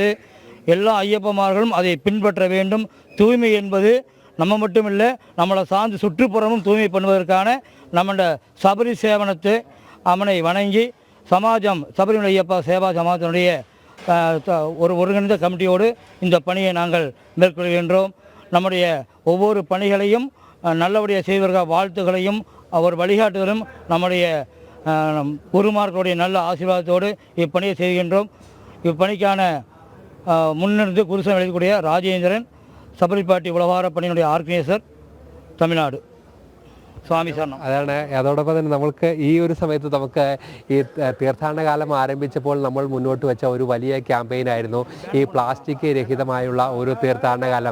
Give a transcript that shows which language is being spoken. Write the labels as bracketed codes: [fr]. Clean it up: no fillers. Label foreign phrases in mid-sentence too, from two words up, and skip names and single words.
[ta] எல்லா ஐயப்பமார்களும் அதை பின்பற்ற வேண்டும். தூய்மை என்பது நம்ம மட்டும் இல்லை, நம்மளை சார்ந்து சுற்றுப்புறமும் தூய்மை பண்ணுவதற்கான நம்மளோட சபரி சேவனத்தை அவனை வணங்கி சமாஜம் சபரிமலை ஐயப்பா சேவா சமாஜத்தினுடைய ஒரு ஒருங்கிணைந்த கமிட்டியோடு இந்த பணியை நாங்கள் மேற்கொள்கின்றோம். நம்முடைய ஒவ்வொரு பணிகளையும் நல்லபடியாக செய்வதற்காக வாழ்த்துக்களையும் அவர் வழிகாட்டுதலும் நம்முடைய குருமார்களுடைய நல்ல ஆசீர்வாதத்தோடு இப்பணியை செய்கின்றோம். இப்பணிக்கான முன்னிருந்து குருசம் எழுதக்கூடிய ராஜேந்திரன், [ml] ശബരിപാട്ടി ഉളവാര പണിയുടെ ആർഗനൈസർ, തമിഴ്നാട്. സ്വാമി ശരണം. അതാണ്. അതോടൊപ്പം തന്നെ നമ്മൾക്ക് ഈ ഒരു സമയത്ത് നമുക്ക് ഈ തീർത്ഥാടന കാലം ആരംഭിച്ചപ്പോൾ നമ്മൾ മുന്നോട്ട് വെച്ച ഒരു വലിയ ക്യാമ്പയിനായിരുന്നു ഈ പ്ലാസ്റ്റിക് രഹിതമായുള്ള ഒരു തീർത്ഥാടന കാലം.